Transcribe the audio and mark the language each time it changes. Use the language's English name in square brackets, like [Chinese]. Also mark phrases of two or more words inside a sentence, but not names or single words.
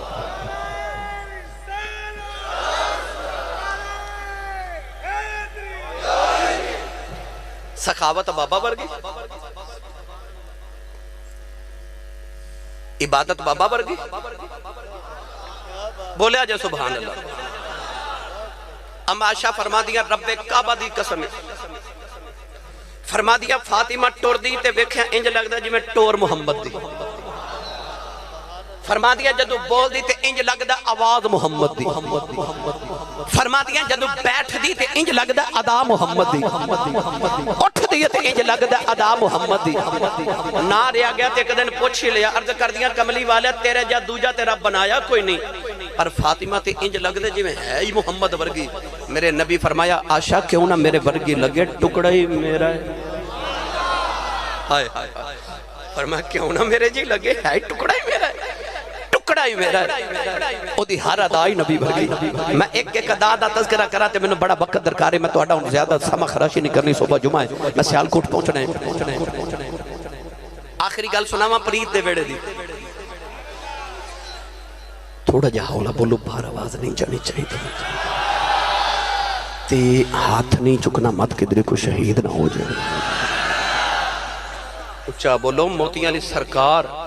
[Punjabi] سخاوت بابا ورگی، عبادت بابا ورگی، بولے آجے [Arabic] سبحان اللہ۔ [Punjabi] اما عائشہ فرما دیا رب کعبہ دی قسم، فرما دیا فاطمہ ٹور دی تے ویکھیا انج لگدا جی میں ٹور محمد دی، فرما دیا جدو بول دی تے انج لگدا آواز محمد دی، فرما دیا جدو بیٹھ دی تے انج لگدا ادا محمد دی، اٹھ دی تے انج لگدا ادا محمد دی۔ نہ ریا گیا تے ایک دن پوچھ لیا، عرض کر دیا کملی والا تیرے جا دوجا تیرا بنایا کوئی نہیں، پر فاطمہ تے انج لگدے جی میں ہے ہی محمد ورگی۔ میرے نبی فرمایا عائشہ کیوں نہ میرے ورگی لگے، ٹکڑا ہی میرا ہے۔ ہائے فرمایا کیوں نہ میرے جی لگے، ہے ٹکڑا ہی میرا ہے، ٹکڑا ہی میرا ہے۔ او دی ہر ادائی نبی ورگی۔ میں ایک ادا دا تذکرہ کرا تے میں نے بڑا وقت درکار ہے، میں تو اڈا ہوں زیادہ سما خراشی نہیں کرنی، صبح جمعہ ہے میں سیالکوٹ پہنچنا ہے۔ آخری گل سناواں پرید دے ویڑے دی، تھوڑا جا ہولا بولو، بھار آواز نہیں جانی چاہیے تے ہاتھ نہیں چکنا مت کدھرے کو شہید نہ ہو جائے۔ اچھا بولو موتیاں علی سرکار،